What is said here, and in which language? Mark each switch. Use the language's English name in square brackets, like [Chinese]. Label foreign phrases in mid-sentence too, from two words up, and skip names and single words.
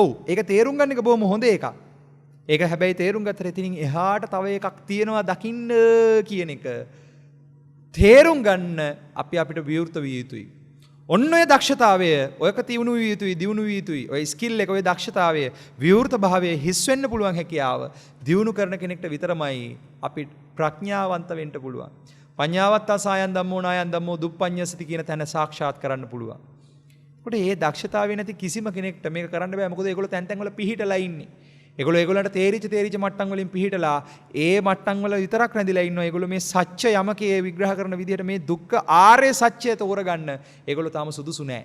[Sinhala] ඔව් ඒක තේරුම් ගන්න එක බොහොම හොඳ එකක්. ඒක හැබැයි තේරුම් ගත්තට එතනින් එහාට තව එකක් තියෙනවා දකින්න කියන එක තේරුම් ගන්න අපිට විවෘත විය යුතුයි. ඔන්න ඔය දක්ෂතාවය ඔයක තියුණු විය යුතුයි, දියුණු විය යුතුයි. ඔය ස්කිල් එක, ඔය දක්ෂතාවය, විවෘත භාවය හිස් වෙන්න පුළුවන් හැකියාව දියුණු කරන කෙනෙක්ට විතරමයි අපි ප්‍රඥාවන්ත වෙන්න පුළුවන්. [Pali] පඤ්ඤාවත්තා සායන් ධම්මෝ නායන් ධම්මෝ දුප්පඤ්ඤසති [Sinhala] කියන තැන සාක්ෂාත් කරන්න පුළුවන්. ඒකට මේ දක්ෂතාවය නැති කිසිම කෙනෙක්ට මේක කරන්න බෑ. මොකද ඒගොල්ලෝ තැන් තැන් වල පිහිටලා ඉන්නේ. ඒගොල්ලන්ට තේරිච්ච මට්ටම් වලින් පිහිටලා ඒ මට්ටම් වල විතරක් රැඳිලා ඉන්නවා. ඒගොල්ලෝ මේ සත්‍ය යමකේ විග්‍රහ කරන විදිහට මේ දුක්ඛ ආර්ය සත්‍යය තෝරගන්න ඒගොල්ලෝ තාම සුදුසු නෑ.